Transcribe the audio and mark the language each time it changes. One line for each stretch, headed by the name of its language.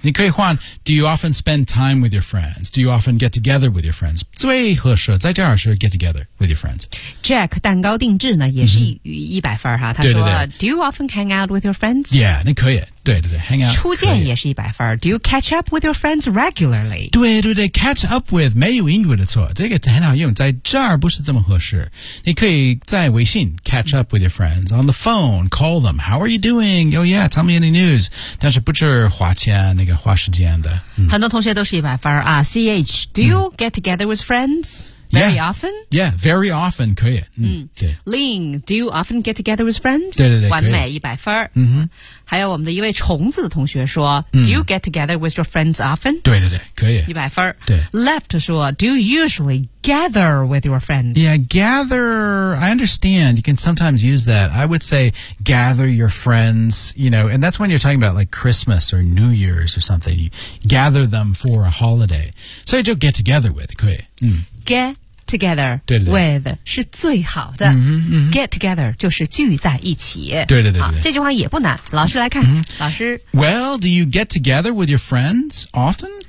Chinese: 你可以换
English: do you often spend time with your friends? Do you often get together with your friends?
Chinese: 最合适在第二是 get together with your friends. Jack 蛋糕定制呢也是100分哈。他说
English: do you often hang out with your friends?
Chinese: Yeah, 你可以。对对对 hang out. 初见也是100分。
English: Do you catch up with your friends regularly?
Chinese: 对对对 catch up with, 没有英语的错。这个很好用在这儿不是这么合适。你可以在微信
English: catch up with your friends, on the phone, call them, how are you doing? Oh yeah, tell me any news.
Chinese: 但是不是花钱那个花时间的。很多同学都是100分啊
English: ,CH, do you get together with friends? Very often? Yeah, very often,
Chinese: 可以。
English: Ling, do you often get together with friends?
Chinese: 对对对，完美，100分。还有我们的一位虫子的同学说,
English: Do you get together with your friends often?
Chinese: 对对对，可以。 100分。对。
English: Left 说 ,Do you usually gather with your friends? Yeah, gather, I understand. You can sometimes use that. I would say gather your friends, you know, and that's when you're talking about like Christmas or New Year's or something. You gather them for a holiday. So you just get together with,
Chinese: 可以。
English: Get together
Chinese: 对对对 with 是最好的 Get together 就是聚在一起对对对对好这句话也不难老师来看老师
English: Well, do you get together with your friends often?